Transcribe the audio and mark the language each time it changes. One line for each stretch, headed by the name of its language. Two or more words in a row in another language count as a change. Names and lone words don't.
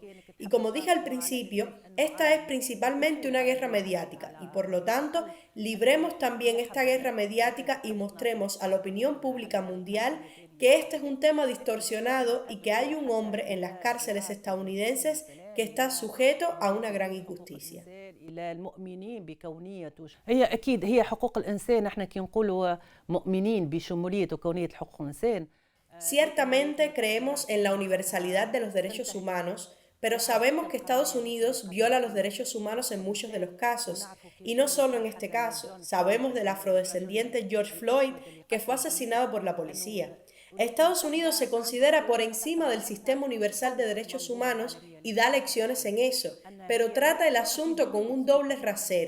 Spanish: Y como dije al principio, esta es principalmente una guerra mediática y por lo tanto libremos también esta guerra mediática y mostremos a la opinión pública mundial que este es un tema distorsionado y que hay un hombre en las cárceles estadounidenses que está sujeto a una gran injusticia.
Arabic: هي اكيد هي حقوق الانسان، احنا كي نقولوا مؤمنين بشموليه وكونيه حقوق الانسان.
Spanish: Ciertamente creemos en la universalidad de los derechos humanos, pero sabemos que Estados Unidos viola los derechos humanos en muchos de los casos, y no solo en este caso. Sabemos del afrodescendiente George Floyd, que fue asesinado por la policía. Estados Unidos se considera por encima del sistema universal de derechos humanos y da lecciones en eso, pero trata el asunto con un doble rasero.